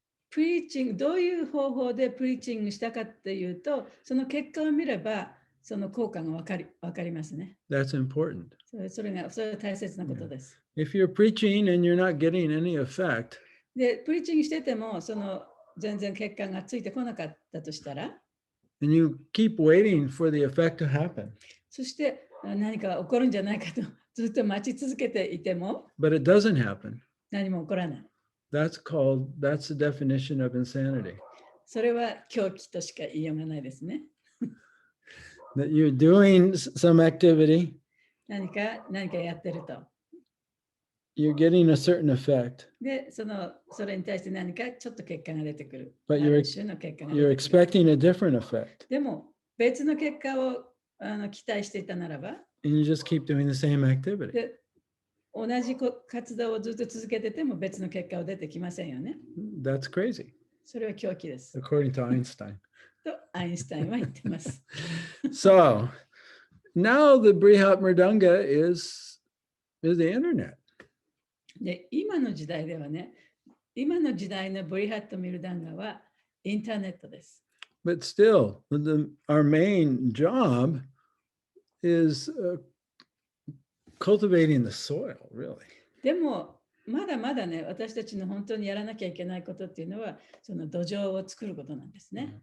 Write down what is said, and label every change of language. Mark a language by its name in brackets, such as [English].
[Japanese] プリーチング、どういう方法でプリーチングしたかっていうと、その結果を見れば、その効果がわかりますね。 [English] That's important. [Japanese] それが大切なことです。 [English] If you're preaching and you're not getting any effect, [Japanese] で、プリーチングしてても、全然結果がついてこなかったとしたら、 [English] and you keep waiting for the effect to happen, [Japanese] そして何か起こるんじゃないかとずっと待ち続けていても、 [English] but it doesn't happen, [Japanese] 何も起こらない。 [English] that's the definition of insanity. [Japanese] それは狂気としか言いようがないですね。 [English] That you're doing some activity, [Japanese] 何かやってると。 [English] you're getting a certain effect, [Japanese] で、それに対して何かちょっと結果が出てくる。 [English] but [Japanese] ある種の結果が出 [English] you're [Japanese] てくる。 [English] expecting a different effect, [Japanese] でも、別の結果を期待していたならば、 [English] and you just keep doing the same activity. [Japanese] で同じ活動をずっと続けてても別の結果は出てきませんよね。 [English] That's crazy, [Japanese] それは狂気です。 [English] according to Einstein. [Japanese] とアインシュタインは言ってます。 [English] So now the Brihat Mridanga is the internet. [Japanese] で、今の時代ではね、今の時代のブリハット・ミルダンガはインターネットです。 [English] But still, our main job is cultivating the soil, really. [Japanese] でも、まだまだね、私たちの本当にやらなきゃいけないことっていうのは、その土壌を作ることなんですね。